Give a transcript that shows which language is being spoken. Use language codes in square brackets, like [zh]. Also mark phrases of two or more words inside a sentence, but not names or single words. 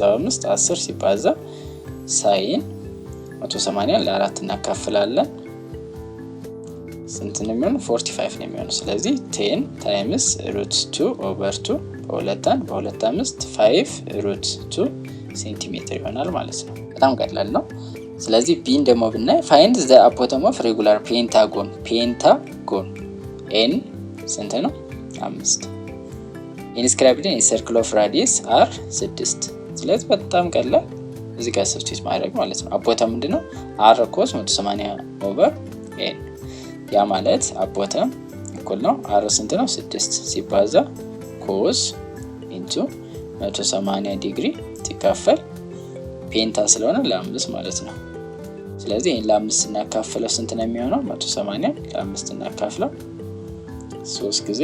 [am] በ5 10 ሲባዛ ሳይን 180 ለ4 እናካፍላለን ስንት ነው የሚሆነው 45 ነው የሚሆነው። ስለዚህ 10 ታይምስ √2 ኦቨር 2 በ2 5 5 √2 ሴንቲሜትር ይሆናል ማለት ነው። በጣም ቀላል ነው። ስለዚህ ቢን ደግሞ ብናይ [en] find the apothem of regular pentagon [am] n ስንት ነው 5 [en] inscribed in a circle of radius r [am] 6 ስለዚህ በጣም ቀላል እዚህ ጋር ሰብስቲት ማድረግ ማለት ነው። አፖተም ምንድነው r cos 180 ኦቨር n ያ ማለት አፖተም እኩል ነው r ስንት ነው 6 ሲባዛ [en] cos into [am] 180 ዲግሪ ሲካፈል ፔንታ ስለሆነ ለ5 ማለት ነው። ስለዚህ ይሄን ለ5 እናካፍለው ስንት ነው የሚሆነው 180 ለ5 እናካፍለው 3 ጊዜ